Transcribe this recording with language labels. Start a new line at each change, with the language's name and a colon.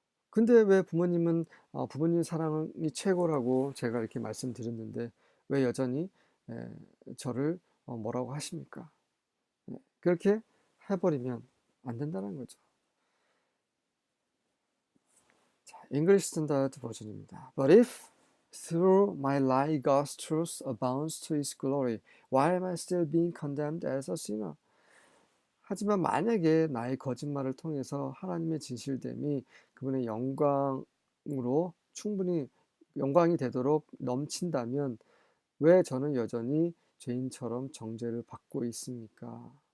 Korean: 근데 왜 부모님 사랑이 최고라고 제가 이렇게 말씀드렸는데 왜 여전히 저를 뭐라고 하십니까? 그렇게 해버리면 안 된다는 거죠. 자, English Standard 버전입니다.
English: But if through my lie God's truth abounds to His glory, why am I still being condemned as a sinner?
Korean: 하지만 만약에 나의 거짓말을 통해서 하나님의 진실됨이 그분의 영광으로 충분히 영광이 되도록 넘친다면 왜 저는 여전히 죄인처럼 정죄를 받고 있습니까?